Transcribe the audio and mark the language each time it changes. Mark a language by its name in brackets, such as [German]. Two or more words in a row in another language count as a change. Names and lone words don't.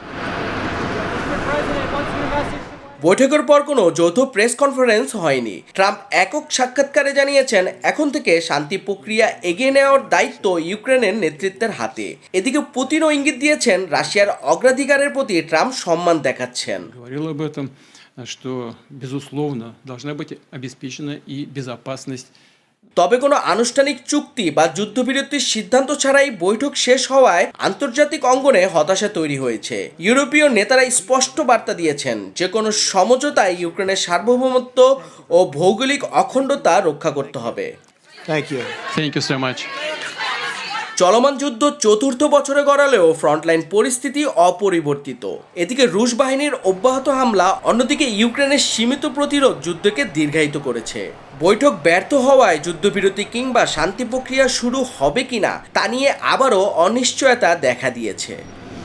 [Bangla] বৈঠকের পর কোনো যৌথ প্রেস কনফারেন্স হয়নি। ট্রাম্প একক সাক্ষাৎকারে জানিয়েছেন, এখন থেকে শান্তি প্রক্রিয়া এগিয়ে নেওয়ার দায়িত্ব ইউক্রেনের নেতৃত্বের হাতে। এদিকে পুতিনও ইঙ্গিত দিয়েছেন, রাশিয়ার অগ্রাধিকারের প্রতি ট্রাম্প সম্মান দেখাচ্ছেন। [Russian] что, безусловно, должна быть обеспечена и безопасность. [Bangla] তবে কোনো আনুষ্ঠানিক চুক্তি বা যুদ্ধবিরতির সিদ্ধান্ত ছাড়াই বৈঠক শেষ হওয়ায় আন্তর্জাতিক অঙ্গনে হতাশা তৈরি হয়েছে। ইউরোপীয় নেতারা স্পষ্ট বার্তা দিয়েছেন, যে কোনো সমঝোতায় ইউক্রেনের সার্বভৌমত্ব ও ভৌগোলিক অখণ্ডতা রক্ষা করতে হবে। [English] Thank you so much. [Bangla] চলমান যুদ্ধ চতুর্থ বছরে গড়ালেও ফ্রন্টলাইন পরিস্থিতি অপরিবর্তিত। এদিকে রুশ বাহিনীর অব্যাহত হামলা, অন্যদিকে ইউক্রেনের সীমিত প্রতিরোধ যুদ্ধকে দীর্ঘায়িত করেছে। বৈঠক ব্যর্থ হওয়ায় যুদ্ধবিরতি কিংবা শান্তি প্রক্রিয়া শুরু হবে কিনা তা নিয়ে আবারও অনিশ্চয়তা দেখা দিয়েছে।